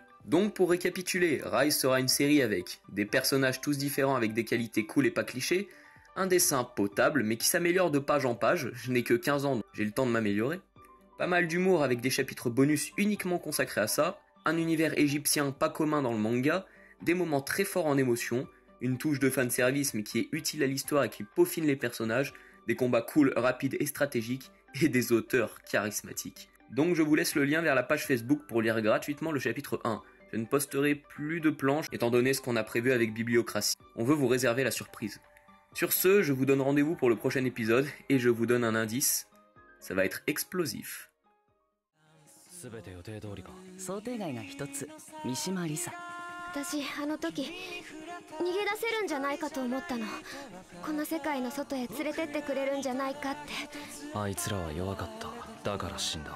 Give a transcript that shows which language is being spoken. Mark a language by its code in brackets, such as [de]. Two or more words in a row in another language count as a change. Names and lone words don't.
[fr] Donc pour récapituler, Rise sera une série avec des personnages tous différents avec des qualités cool et pas clichés, un dessin potable mais qui s'améliore de page en page, je n'ai que 15 ans donc j'ai le temps de m'améliorer, pas mal d'humour avec des chapitres bonus uniquement consacrés à ça, un univers égyptien pas commun dans le manga, des moments très forts en émotion, une touche de fanservice mais qui est utile à l'histoire et qui peaufine les personnages, des combats cool, rapides et stratégiques, et des auteurs charismatiques. Donc je vous laisse le lien vers la page Facebook pour lire gratuitement le chapitre 1. Je ne posterai plus de planches étant donné ce qu'on a prévu avec Bibliocratie. On veut vous réserver la surprise. Sur ce, je vous donne rendez-vous pour le prochain épisode et je vous donne un indice. Ça va être explosif. [ja] 全て予定通りか。想定外が一つ、三島リサ。私あの時逃げ出せるんじゃないかと思ったの。この世界の外へ連れてってくれるんじゃないかって。あいつらは弱かった。だから死んだ。